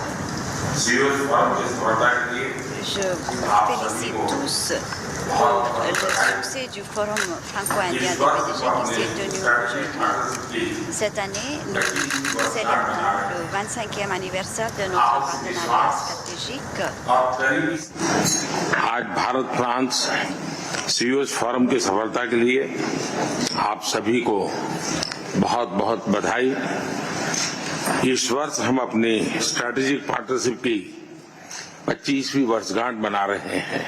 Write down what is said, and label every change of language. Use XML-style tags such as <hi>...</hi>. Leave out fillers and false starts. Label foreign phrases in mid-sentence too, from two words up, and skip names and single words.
<fr>Je vous félicite tous pour le succès du Forum franco-indien des PDG qui s'est tenu aujourd'hui. Cette année, nous célébrons le 25e anniversaire de notre partenariat stratégique.</fr> <hi>आज भारत फ्रांस सीईओ फोरम की सफलता के लिए आप सभी को बहुत बहुत बधाई। इस वर्ष हम अपनी</hi> <en>strategic partnership</en> <hi>की 25वीं वर्षगांठ मना रहे हैं।</hi>